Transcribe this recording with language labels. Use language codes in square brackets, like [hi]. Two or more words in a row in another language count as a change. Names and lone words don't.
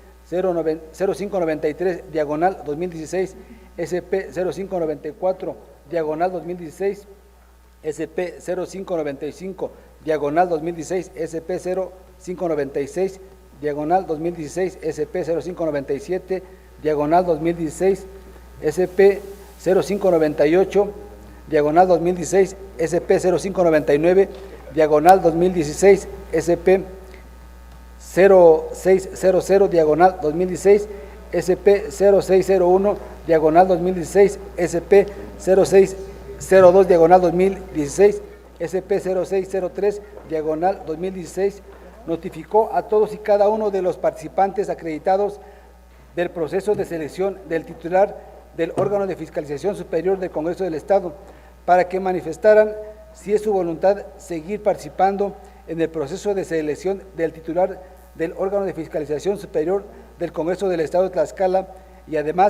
[es] 0593 diagonal 2016, SP 0594 diagonal 2016, SP 0595 diagonal 2016, SP 0596 diagonal 2016, SP 0597 diagonal 2016, SP 0598 diagonal 2016, SP 0599 diagonal 2016, SP 0600 diagonal 2016, SP 0601 diagonal 2016, SP 0602 diagonal 2016, SP 0603 diagonal 2016, notificó a todos y cada uno de los participantes acreditados del proceso de selección del titular del órgano de fiscalización superior del Congreso del Estado para que manifestaran si es su voluntad seguir participando en el proceso de selección del titular del órgano de fiscalización superior del Congreso del Estado de Tlaxcala, y además